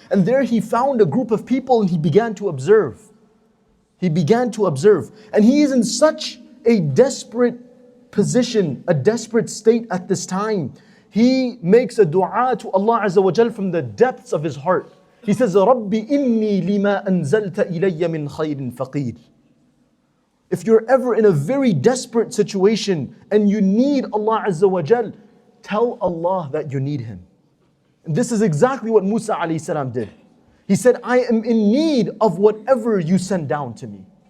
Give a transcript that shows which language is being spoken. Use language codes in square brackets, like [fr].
[en] And there he found a group of people and he began to observe. He began to observe. And he is in such a desperate position, a desperate state at this time. He makes a dua to Allah Azza wa Jal from the depths of his heart. He says, [ar] رَبِّ إِنِّي لِمَا أَنزَلْتَ إِلَيَّ مِنْ خَيْرٍ فَقِيرٍ. [en] If you're ever in a very desperate situation and you need Allah Azza wa Jal, tell Allah that you need Him. And this is exactly what Musa alayhi salam did. He said, I am in need of whatever you send down to me.